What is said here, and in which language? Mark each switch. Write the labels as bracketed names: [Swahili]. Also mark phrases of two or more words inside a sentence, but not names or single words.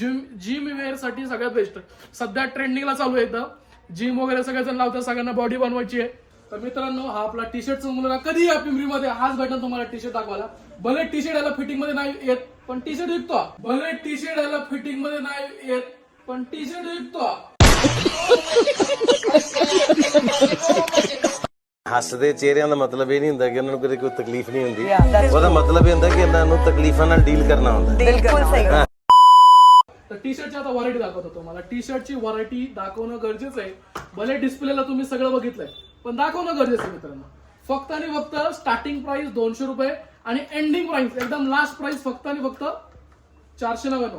[English] gym wear [Marathi] साठी सगळ्यात बेस्ट. सध्या ट्रेंडिंगला चालू आहे. एकदम जिम वगैरे सगळेजण लावतात, सगळ्यांना बॉडी बनवायची आहे. तर मित्रांनो, हा आपला टी शर्टचा मुलगा कधी या पिंपरीमध्ये आज भेटन तुम्हाला टी शर्ट दाखवायला. भले टी शर्ट याला फिटिंग मध्ये नाही येत पण टी शर्ट विकतो. भले टी शर्ट याला फिटिंग मध्ये नाही येत पण टी शर्ट विकतो. [Punjabi] ਹੱਸਦੇ ਚਿਹਰਿਆਂ ਦਾ ਮਤਲਬ ਇਹ ਨਹੀਂ ਹੁੰਦਾ ਕਿ ਉਹਨਾਂ ਨੂੰ ਕਦੇ ਕੋਈ ਤਕਲੀਫ ਨਹੀਂ ਹੁੰਦੀ। ਉਹਦਾ ਮਤਲਬ ਇਹ ਹੁੰਦਾ ਕਿ ਇਹਨਾਂ ਨੂੰ ਤਕਲੀਫਾਂ ਨਾਲ ਡੀਲ ਕਰਨਾ ਹੁੰਦਾ। [Hindi] बिल्कुल सही। [Marathi] तर टी शर्टची आता व्हरायटी दाखवतो तुम्हाला. टी शर्टची व्हरायटी दाखवणं गरजेचं आहे. भले डिस्प्लेला तुम्ही सगळं बघितलंय पण दाखवणं गरजेचं आहे मित्रांनो. फक्त आणि फक्त [English] starting price [Marathi] 200 रुपये आणि [English] ending price [Marathi] एकदम [English] last price [Marathi] फक्त आणि फक्त 499.